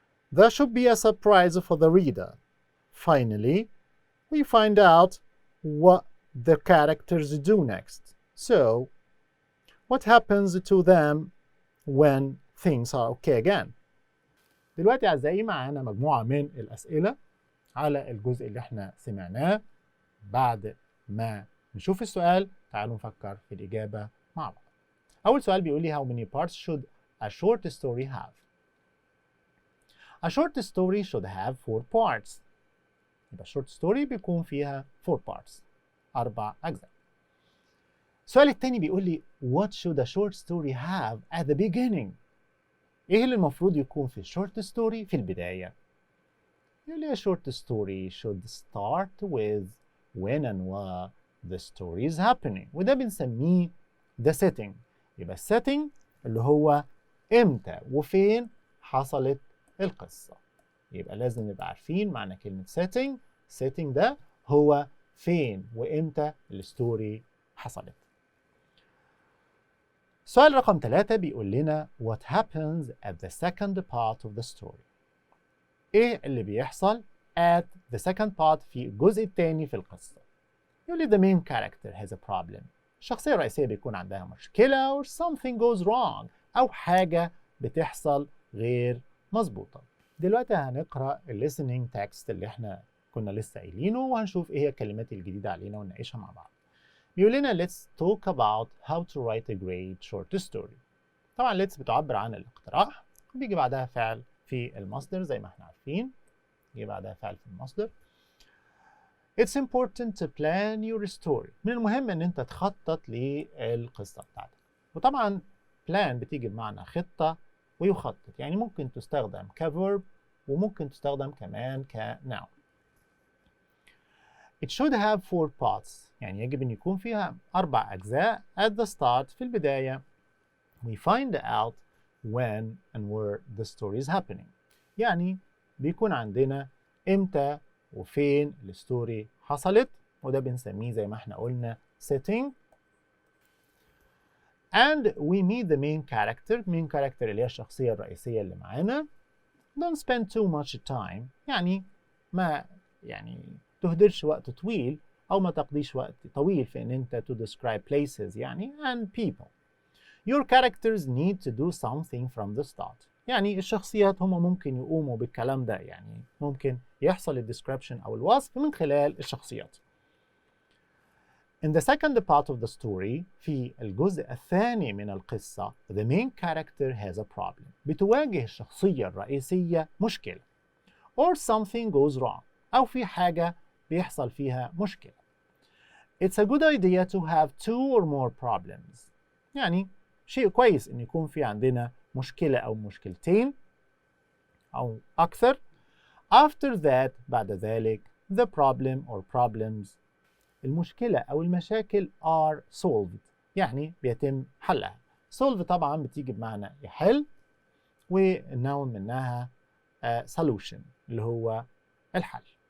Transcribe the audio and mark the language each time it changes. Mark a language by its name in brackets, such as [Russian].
[English] There should be a surprise for the reader. Finally, we find out what the characters do next. So, what happens to them when things are okay again? [Arabic] دلوقتي أعزائي معانا مجموعة من الأسئلة على الجزء اللي احنا سمعناه. بعد ما نشوف السؤال تعالوا نفكر في الإجابة مع بعض. أول سؤال بيقول لي [English] how many parts should a short story have? A short story should have 4 parts. [Arabic] يبقى short story بيكون فيها 4 parts 4 أجزاء. السؤال التاني بيقول لي [English] what should a short story have at the beginning؟ [Arabic] إيه اللي المفروض يكون في short story في البداية؟ يقول لي [English] a short story should start with when and where the story is happening [Arabic] وده بنسميه [English] the setting. [Arabic] يبقى setting اللي هو إمتى وفين حصلت القصة. يبقى لازم نبقى عارفين معنى كلمة setting. setting ده هو فين وإمتى الستوري حصلت. سؤال رقم 3 بيقول لنا [English] what happens at the second part of the story؟ [Arabic] إيه اللي بيحصل [English] at the second part [Arabic] في الجزء الثاني في القصة؟ يقول لي [English] the main character has a problem. [Arabic] الشخصية الرئيسية بيكون عندها مشكلة [English] or something goes wrong [Arabic] أو حاجة بتحصل غير مظبوطة. دلوقتي هنقرأ listening text اللي احنا كنا لسه قايلينه وهنشوف ايه هي الكلمات الجديدة علينا ونناقشها مع بعض. بيقول لنا [English] let's talk about how to write a great short story. [Arabic] طبعا let's بتعبر عن الاقتراح وبيجي بعدها فعل في المصدر زي ما احنا عارفين، يجي بعدها فعل في المصدر. [English] It's important to plan your story. [Arabic] من المهم ان انت تخطط للقصة بتاعتك. وطبعا plan بتيجي بمعنى خطة ويخطط، يعني ممكن تستخدم كverb وممكن تستخدم كمان كnoun. [English] It should have 4 parts. [Arabic] يعني يجب ان يكون فيها 4 اجزاء. [English] At the start [Arabic] في البداية [English] we find out when and where the story is happening. [Arabic] يعني بيكون عندنا امتى وفين الستوري حصلت، وده بنسميه زي ما احنا قلنا setting. [English] And we meet the main character. [Arabic] main character اللي هي الشخصية الرئيسية اللي معانا. [English] Don't spend too much time. [Arabic] يعني ما تهدرش وقت طويل أو ما تقضيش وقت طويل في إن أنت [English] to describe places [Arabic] يعني [English] and people. Your characters need to do something from the start. [Arabic] يعني الشخصيات هم ممكن يقوموا بالكلام ده، يعني ممكن يحصل الديسكريبشن أو الوصف من خلال الشخصيات. [English] In the second part of the story [Arabic] في الجزء الثاني من القصة [English] the main character has a problem. [Arabic] بتواجه الشخصية الرئيسية مشكلة [English] or something goes wrong [Arabic] أو في حاجة بيحصل فيها مشكلة. [English] It's a good idea to have 2 or more problems. [Arabic] يعني شيء كويس إن يكون في عندنا مشكلة أو مشكلتين أو أكثر. [English] After that [Arabic] بعد ذلك [English] the problem or problems [Arabic] المشكلة أو المشاكل [English] are solved [Arabic] يعني بيتم حلها. solve طبعا بتيجي بمعنى يحل، والنون منها solution اللي هو الحل.